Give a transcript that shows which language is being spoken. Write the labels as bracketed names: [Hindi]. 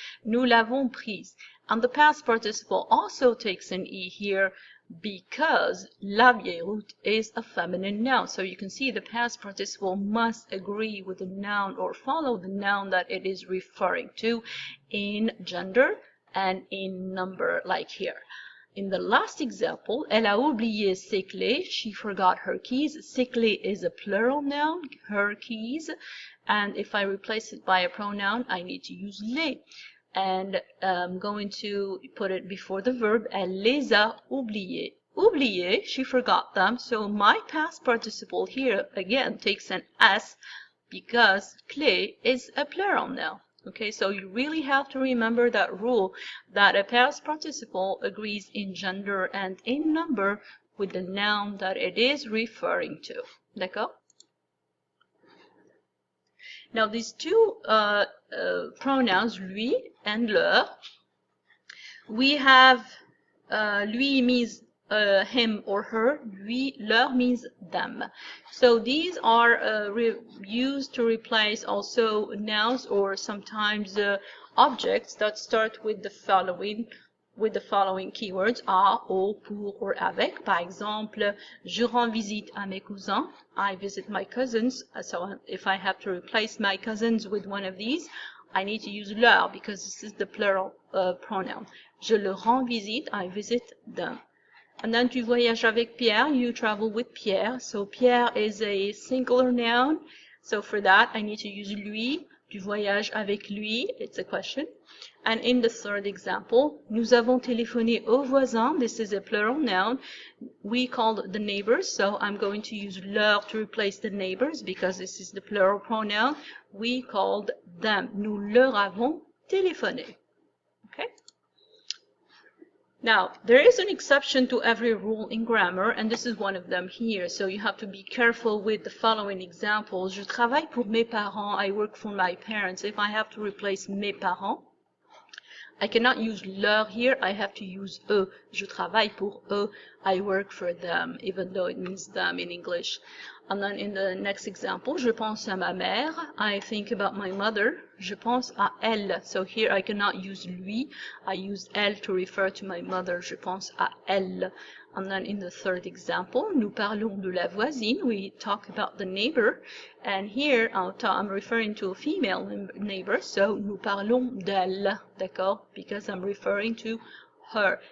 [French] Nous l'avons prise. [English] And the past participle also takes an E here because [French] la vieille route [English] is a feminine noun. So you can see the past participle must agree with the noun or follow the noun that it is referring to in gender and in number, like here. In the last example, [French] elle a oublié ses clés. [English] She forgot her keys. [French] Ses clés [English] is a plural noun, her keys. And if I replace it by a pronoun, I need to use les. And I'm going to put it before the verb. [French] Elle les a oubliés. Oublié, [English] she forgot them. So my past participle here again takes an S because clé is a plural noun. Okay, so you really have to remember that rule that a past participle agrees in gender and in number with the noun that it is referring to. [French] D'accord? [English] Now these two pronouns, lui and leur, we have lui means him or her, lui, leur means them. So these are used to replace also nouns or sometimes objects that start with the following keywords, à, au, pour, or avec. Par exemple, [French] je rends visite à mes cousins. [English] I visit my cousins. So if I have to replace my cousins with one of these, I need to use leur because this is the plural pronoun. [French] Je leur rends visite. [English] I visit them. And then [French] tu voyages avec Pierre. [English] You travel with Pierre. So Pierre is a singular noun. So for that, I need to use lui. [French] Tu voyages avec lui. [English] It's a question. And in the third example, [French] nous avons téléphoné aux voisins. [English] This is a plural noun. We called the neighbors, so I'm going to use leur to replace the neighbors because this is the plural pronoun. We called them. [French] Nous leur avons téléphoné. [English] Okay? Now, there is an exception to every rule in grammar, and this is one of them here. So you have to be careful with the following examples. [French] Je travaille pour mes parents. [English] I work for my parents. If I have to replace mes parents, I cannot use leur here. I have to use eux. [French] Je travaille pour eux. [English] I work for them, even though it means them in English. And then in the next example, [French] je pense à ma mère. [English] I think about my mother. [French] Je pense à elle. [English] So here I cannot use lui. I use elle to refer to my mother. [French] Je pense à elle. [English] And then in the third example, [French] nous parlons de la voisine. [English] We talk about the neighbor. And here I'm referring to a female neighbor. [French] So nous parlons d'elle. D'accord? [English] Because I'm referring to her.